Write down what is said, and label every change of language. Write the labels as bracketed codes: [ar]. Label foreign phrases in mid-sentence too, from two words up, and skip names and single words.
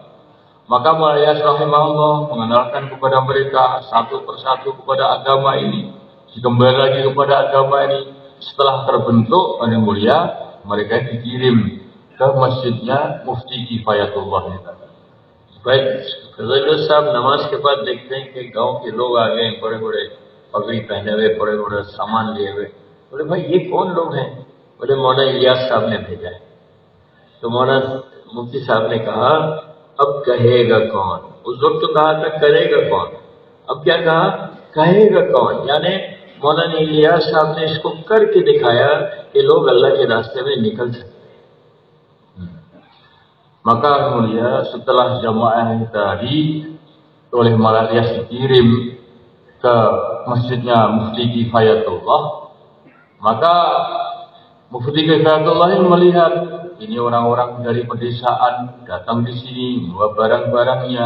[id] Maka Mu'ayyas rahimahullah mengenalkan kepada mereka satu persatu kepada agama ini, kembali lagi kepada agama ini. Setelah terbentuk yang mulia, mereka dikirim ke masjidnya Mufti Kifayatullah ini. [hi] Baik, Fazlul साहब नमाज के बाद देखते हैं कि गांव के लोग आ गए, बड़े-बड़े पगड़ी पहने हुए, बड़े-बड़े सामान लिए हुए। बोले भाई ये कौन लोग हैं? बोले मौलाना इलियास साहब ने भेजा है। तो मौलाना मुफ्ती साहब ने कहा अब कहेगा कौन? उस वक्त तो कहा था करेगा कौन, अब क्या कहा? कहेगा कौन। यानी मौलाना इलियास साहब ने इसको करके दिखाया कि लोग अल्लाह के रास्ते में निकल सकते हैं। [id] Maka mulia setelah jamaah tadi oleh Mu'ayyas dikirim ke masjidnya Mufti Kifayatullah, maka Mufti Kifayatullah ini melihat ini orang-orang dari pedesaan datang di sini membawa barang-barangnya.